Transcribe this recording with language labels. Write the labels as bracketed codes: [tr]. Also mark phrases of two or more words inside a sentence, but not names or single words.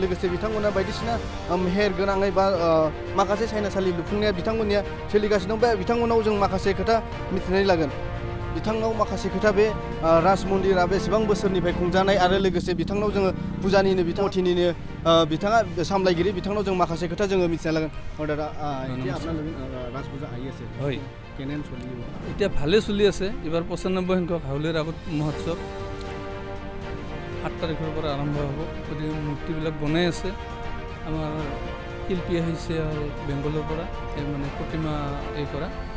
[brx] लोगोसे बिथांमोना बायदिसिना मेहेर गोनाङै बा माखासे सायनासालि लुफुंनाया बिथांमोननिया सोलिगासिनो दं। बे बिथांमोनाव जों माखासे खोथा मिथिनानै लागोन। बिथांनाव माखासे खोथा बे राज मन्दिरा बेसेबां बोसोरनिफ्राय खुंजानाय आरो लोगोसे बिथांनाव जोङो फुजानिनो बिथांथिनिनो बिथाङा सामलायगिरि बिथांनाव जों माखासे खोथा जोङो मिथिना लागोन। [as] दादा এতিয়া আপোনাৰ ৰাজ পূজা আহি আছে হয় কেনে চলিব? এতিয়া ভালে চলি আছে। এবাৰ 95 সংখ্যক হাউলীৰ আগত মহোৎসৱ 7 তাৰিখৰ পৰা আৰম্ভ হ'ব। গতিকে মূৰ্তিবিলাক বনাই আছে। আমাৰ শিল্পী আহিছে বেংগলৰ পৰা মানে প্ৰতিমা কৰা।